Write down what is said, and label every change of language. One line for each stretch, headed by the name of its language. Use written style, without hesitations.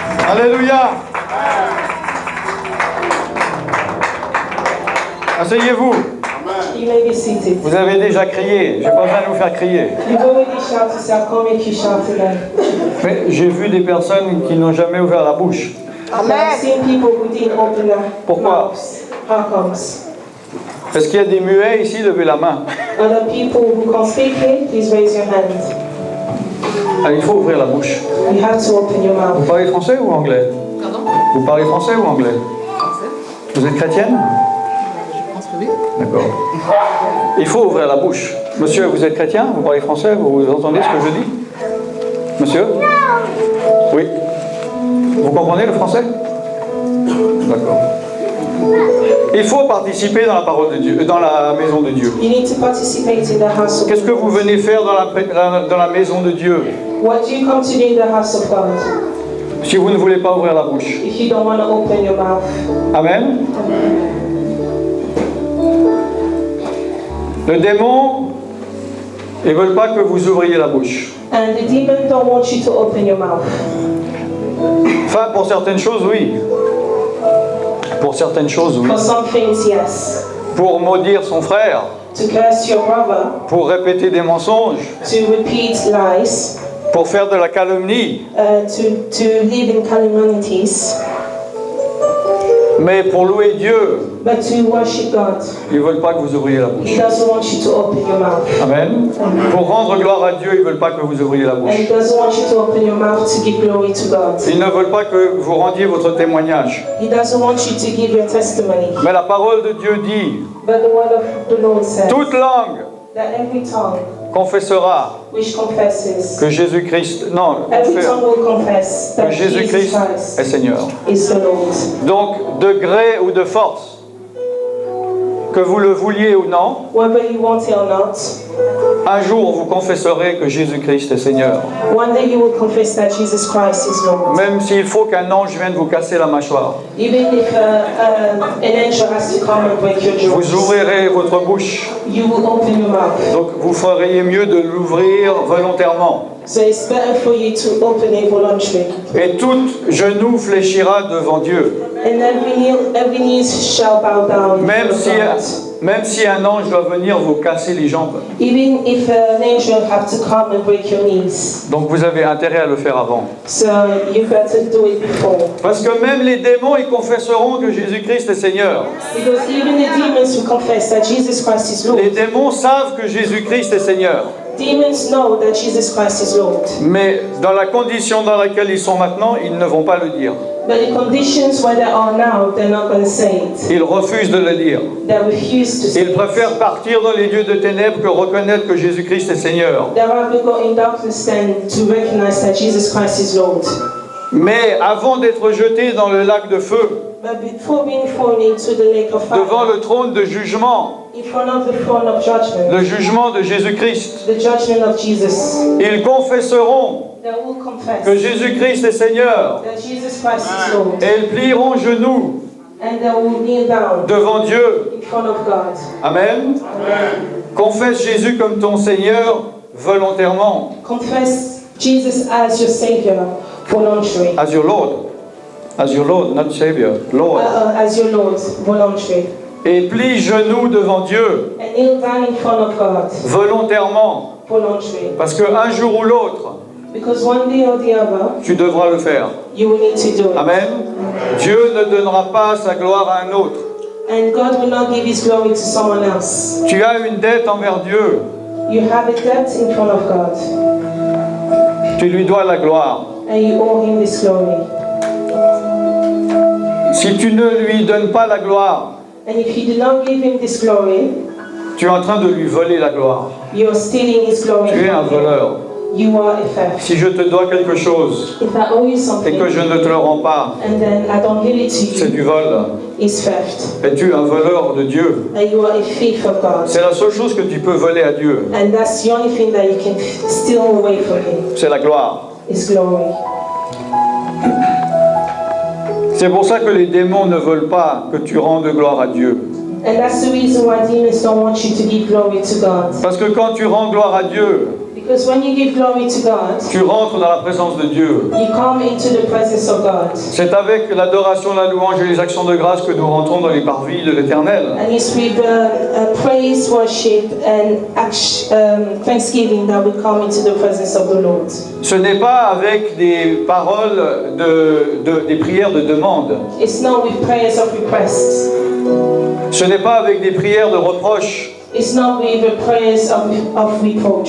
French: Alléluia. Asseyez-vous.
English: You may be seated.
French: Vous avez déjà crié. Je n'ai pas besoin de vous faire crier.
English: You've already shouted, so I can't make you shout again.
French: Mais j'ai vu des personnes qui n'ont jamais ouvert la bouche.
English: I've seen people who didn't open their
French: Pourquoi?
English: mouths. How comes?
French: Est-ce qu'il y a des muets ici? Levez la main.
English: Are there people who can't speak here? Please raise your hand.
French: Ah, il faut ouvrir la bouche.
English: You have to open your
French: Vous
English: mouth.
French: parlez français ou anglais? Pardon? Vous parlez français ou anglais? Français? Vous êtes chrétienne? Je pense que oui. D'accord. Il faut ouvrir la bouche. Monsieur, vous êtes chrétien? Vous parlez français? Vous entendez ce que je dis? Monsieur? Oui. Vous comprenez le français? D'accord. Il faut participer dans la parole de Dieu, dans la maison de Dieu.
English: You need to participate in the house of
French: Qu'est-ce que vous venez faire dans la maison de Dieu
English: What do you come to do in the house of God
French: si vous ne voulez pas ouvrir la bouche?
English: if you don't want to open your mouth? Amen.
French: Le démon, ils ne veulent pas que vous ouvriez la bouche.
English: And the demon don't want you to open your mouth.
French: Enfin, pour certaines choses, oui. Pour certaines choses, oui.
English: For some things, yes.
French: Pour maudire son frère,
English: To curse your brother,
French: pour répéter des mensonges,
English: to repeat lies,
French: pour faire de la calomnie.
English: to live in calumnies,
French: Mais pour louer Dieu,
English: but to worship God.
French: ils ne veulent pas que vous ouvriez la
English: He
French: bouche.
English: doesn't want you to open your mouth. Amen.
French: Pour rendre gloire à Dieu, ils ne veulent pas que vous ouvriez la
English: And
French: bouche.
English: He doesn't want you to open your mouth to give glory to God.
French: Ils ne veulent pas que vous rendiez votre témoignage.
English: He doesn't want you to give your testimony.
French: Mais la parole de Dieu dit,
English: But the word of the Lord says
French: toute langue
English: that every tongue
French: confessera
English: which confesses,
French: que Jésus-Christ, non,
English: every tongue will confess
French: que
English: that Jesus
French: Jésus-Christ
English: Christ
French: est Seigneur.
English: is the Lord.
French: Donc, de gré ou de force, que vous le vouliez ou non,
English: Whether you want it or not,
French: un jour vous confesserez que Jésus-Christ est Seigneur.
English: one day you will confess that Jesus Christ is Lord.
French: Même s'il faut qu'un ange vienne vous casser la mâchoire.
English: Even if an angel has to come and break your jaws,
French: Vous ouvrirez votre bouche.
English: you will open your mouth.
French: Donc vous feriez mieux de l'ouvrir volontairement.
English: So it's better for you to open it voluntarily.
French: Et tout genou fléchira devant Dieu.
English: And every knee shall bow down.
French: Même
English: before God.
French: même si un ange doit venir vous casser les jambes.
English: Even if an angel have to come and break your knees.
French: Donc vous avez intérêt à le faire avant.
English: So you better do it before.
French: Parce que même les démons, ils confesseront que Jésus-Christ est Seigneur.
English: Because even the demons will confess that Jesus Christ is Lord.
French: Les démons savent que Jésus-Christ est Seigneur.
English: Demons know that Jesus Christ is Lord.
French: Mais dans la condition dans laquelle ils sont maintenant, ils ne vont pas le dire.
English: But the conditions where they are now, they're not going to say it.
French: Ils refusent de le dire.
English: They refuse to say
French: Ils
English: it.
French: préfèrent partir dans les lieux de ténèbres que reconnaître que Jésus-Christ est Seigneur.
English: They rather go in darkness than to recognize that Jesus Christ is Lord.
French: Mais avant d'être jetés dans le lac de feu,
English: But before being thrown into the lake of fire,
French: devant le trône de jugement,
English: in front of the throne of judgment,
French: le jugement de Jésus-Christ,
English: the judgment of Jesus,
French: ils confesseront
English: they will confess
French: que Jésus-Christ est Seigneur
English: that Jesus Christ is Lord.
French: et ils plieront genoux
English: And they will kneel down
French: devant Dieu.
English: in front of God. Amen.
French: Confesse Jésus comme ton Seigneur volontairement,
English: Confess Jesus as your Savior voluntarily. as your Lord, not Savior, Lord. As your Lord voluntarily.
French: Et plie genoux devant Dieu
English: And kneel down in front of God
French: volontairement,
English: voluntarily.
French: parce qu'un jour ou l'autre,
English: Because one day or the other,
French: tu devras le faire.
English: you will need to do it. Amen.
French: Dieu ne donnera pas sa gloire à un autre.
English: And God will not give His glory to someone else.
French: Tu as une dette envers Dieu.
English: You have a debt in front of God.
French: Tu lui dois la gloire.
English: And you owe Him this glory.
French: Si tu ne lui donnes pas la gloire,
English: And if you do not give Him this glory,
French: tu es en train de lui voler la gloire.
English: you are stealing His glory.
French: Tu es un
English: from Him.
French: voleur.
English: You are a theft.
French: Si je te dois quelque chose
English: If I owe you
French: et
English: something,
French: que je ne te le rends pas,
English: and then I don't give it to
French: c'est
English: you,
French: du vol.
English: it's theft.
French: Es-tu un voleur de Dieu?
English: And you are a thief of God.
French: C'est la seule chose que tu peux voler à Dieu.
English: And that's the only thing that you can steal away from Him,
French: C'est la gloire.
English: is glory.
French: C'est pour ça que les démons ne veulent pas que tu rendes gloire à Dieu.
English: And that's the reason why demons don't want you to give glory to God.
French: Parce que quand tu rends gloire à Dieu,
English: Because when you give glory to God,
French: tu rentres dans la présence de Dieu.
English: you come into the presence of God.
French: C'est avec l'adoration, la louange et les actions de grâce que nous rentrons dans les parvis de l'Éternel.
English: And it's with praise, worship, and thanksgiving that we come into the presence of the Lord.
French: Ce n'est pas avec des paroles, des prières de demande.
English: It's not with prayers of requests.
French: Ce n'est pas avec des prières de reproche.
English: It's not with the prayers of reproach.